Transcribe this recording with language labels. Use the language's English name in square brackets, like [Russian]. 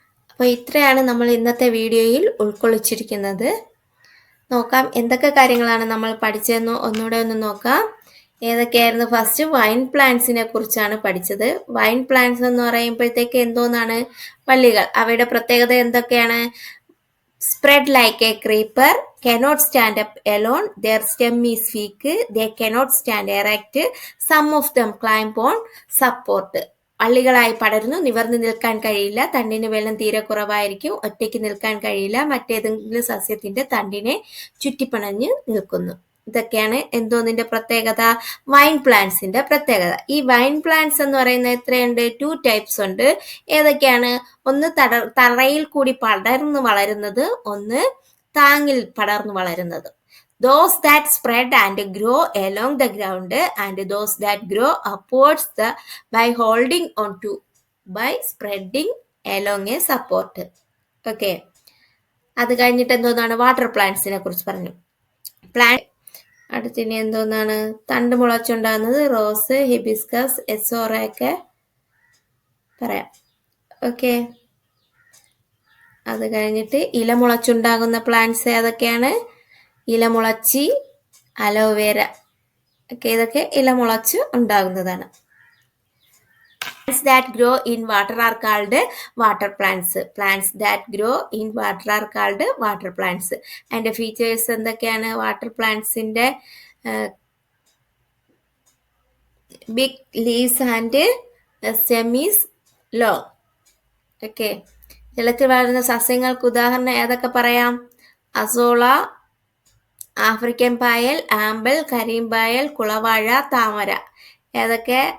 [Malayalam] അപ്പോൾ ഇത്രയാണ് നമ്മൾ ഇന്നത്തെ വീഡിയോയിൽ ഉൾക്കൊള്ളിച്ചിരിക്കുന്നത്. നോക്കാം എന്തൊക്കെ കാര്യങ്ങളാണ് നമ്മൾ പഠിച്ചതെന്ന് ഒന്നുകൂടെ ഒന്ന് നോക്കാം. ഏതൊക്കെയായിരുന്നു? ഫസ്റ്റ് വൈൻ പ്ലാന്റ്സിനെ കുറിച്ചാണ് പഠിച്ചത്. വൈൻ പ്ലാന്റ്സ് എന്ന് പറയുമ്പോഴത്തേക്ക് എന്തോന്നാണ്? വള്ളികൾ. അവയുടെ പ്രത്യേകത എന്തൊക്കെയാണ്? [English] Spread like a creeper, cannot stand up alone, their stem is weak, they cannot stand erect, some of them climb on support. [Malayalam] വള്ളികളായി പടരുന്നു, നിവർന്നു നിൽക്കാൻ കഴിയില്ല, തണ്ടിന് വെള്ളം തീരെ കുറവായിരിക്കും, ഒറ്റയ്ക്ക് നിൽക്കാൻ കഴിയില്ല, മറ്റേതെങ്കിലും സസ്യത്തിന്റെ തണ്ടിനെ ചുറ്റിപ്പണഞ്ഞ് നിൽക്കുന്നു. ഇതൊക്കെയാണ് എന്തോന്നിന്റെ പ്രത്യേകത? വൈൻ പ്ലാന്റ്സിന്റെ പ്രത്യേകത. ഈ വൈൻ പ്ലാന്റ്സ് എന്ന് പറയുന്നത് എത്രയുണ്ട്? 2 ടൈപ്സ് ഉണ്ട്. ഏതൊക്കെയാണ്? ഒന്ന് തറയിൽ കൂടി പടർന്നു വളരുന്നത്, ഒന്ന് താങ്ങിൽ പടർന്നു വളരുന്നത്. [English] Those that spread and grow along the ground and those that grow upwards by holding on to by spreading along a support. [Malayalam] Okay, അത് കഴിഞ്ഞിട്ട് എന്തോന്നാണ്? വാട്ടർ പ്ലാന്റ്സിനെ കുറിച്ച് പറഞ്ഞു. പ്ലാന്റ് അടുത്തിനി എന്തോന്നാണ്? തണ്ട് മുളച്ചുണ്ടാകുന്നത് റോസ്, ഹിബിസ്കസ്, എസോറ ഒക്കെ പറയാം. ഓക്കെ, അത് കഴിഞ്ഞിട്ട് ഇല മുളച്ചുണ്ടാകുന്ന പ്ലാന്റ്സ് ഏതൊക്കെയാണ്? ഇലമുളച്ചി, അലോവേര ഒക്കെ ഇതൊക്കെ ഇല മുളച്ച് ഉണ്ടാകുന്നതാണ്. [English] Plants that grow in water are called water plants. Plants that grow in water are called water plants. [Malayalam] അതിന്റെ ഫീച്ചേഴ്സ് എന്തൊക്കെയാണ്? [English] Water പ്ലാന്റ്സിന്റെ big leaves and stem is long. [Malayalam] Okay, ജലത്തിൽ വളരുന്ന സസ്യങ്ങൾക്ക് ഉദാഹരണം ഏതൊക്കെ പറയാം? അസോള, ആഫ്രിക്കൻ പായൽ, ആമ്പൽ, കരിമ്പായൽ, കുളവാഴ, താമര. ഏതൊക്കെ?